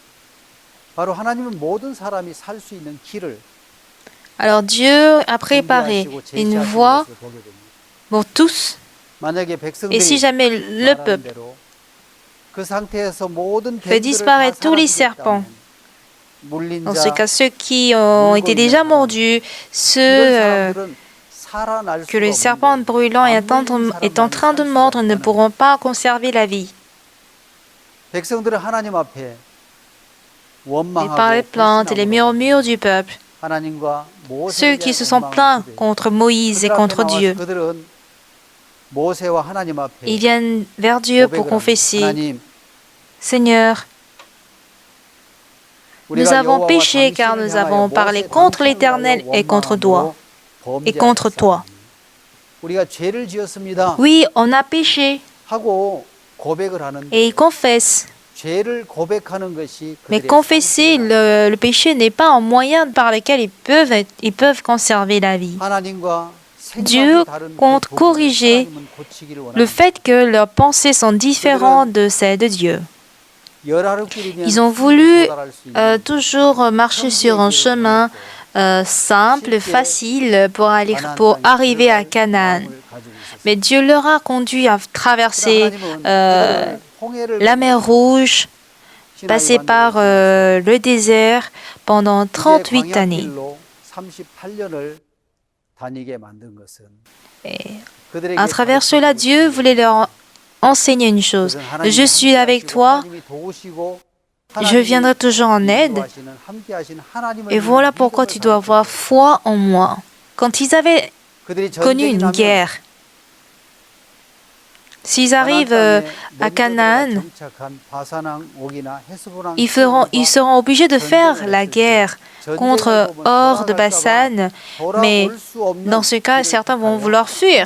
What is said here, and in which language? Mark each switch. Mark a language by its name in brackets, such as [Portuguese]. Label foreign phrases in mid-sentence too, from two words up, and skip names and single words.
[French] Alors Dieu a préparé une voie pour tous. Et si jamais le peuple fait disparaître tous les serpents [Korean] 물린 [French] Dans ce [Korean] 자, [French] cas, ceux qui ont été déjà mordus, ceux [Korean] 이런 사람들은 살아날 [French] que [Korean] 수가 [French] le serpent [Korean] 없는데 [French] brûlant [Korean] 안 물린 [French] est en [Korean] 사람만이 [French] train de [Korean] 살 수가 [French] mordre ne [Korean] 있다는 [French] pourront pas conserver la vie. [Korean] 백성들은 하나님 앞에 [French] Et par les [Korean] 원망하고 [French] plaintes et les [Korean] 불신함으로 [French] murmures du peuple, [Korean] 하나님과 [French] ceux [Korean] 모세에 [French] qui [Korean] 대한 [French] se sont [Korean] 원망을 [French] plaints [Korean] 주되 [French] contre Moïse et [Korean] 그들 앞에 [French] contre [Korean] 나와서 [French] Dieu, [Korean] 그들은 모세와 하나님 [French] ils [Korean] 앞에 [French] viennent vers Dieu pour [Korean] 고백을 합니다. [French] confesser, [Korean] 하나님, [French] Seigneur, nous [Korean] 우리가 [French] avons [Korean] 여호와와 [French] péché car [Korean] 당신을 [French] nous [Korean] 향하여 [French] avons parlé [Korean] 모세 [French] contre [Korean] 당신을 [French] l'Éternel [Korean] 위하여 [French] et contre toi. [Korean] 원망함으로 [French] Et contre toi. [Korean] 범죄하였사오니 우리가 죄를 지었습니다 [French] Oui, on a péché. [Korean] 하고 고백을 [French] Et [Korean] 하는데 [French] ils confessent. [Korean] 죄를 고백하는 것이 [French] Mais [Korean] 그들의 [French] confesser le péché n'est pas un moyen par lequel ils peuvent conserver la vie. [Korean] 하나님과 [French] Dieu [Korean] 생각이 다른 [French] compte [Korean] 그 부분을 [French] corriger [Korean] 하나님은 고치기를 [French] le [Korean] 원합니다. [French] fait que leurs pensées sont différentes de celles de Dieu. [Korean] 열하루길이면 [French] Ils ont [Korean] 충분히 [French] voulu [Korean] 도달할 수 있는 [French] toujours marcher sur un chemin simple, facile pour arriver à Canaan. Mais Dieu leur a conduit à traverser la mer Rouge, passer par le désert pendant 38 années. [Korean] 38년을 다니게 만든 것은 [French] Et à travers cela, Dieu voulait leur enseigner une chose. Je suis avec toi, je viendrai toujours en aide. Et voilà pourquoi tu dois avoir foi en moi. Quand ils avaient connu une guerre, s'ils arrivent à Canaan, ils seront obligés de faire la guerre contre hors de Bassan, mais dans ce cas, certains vont vouloir fuir.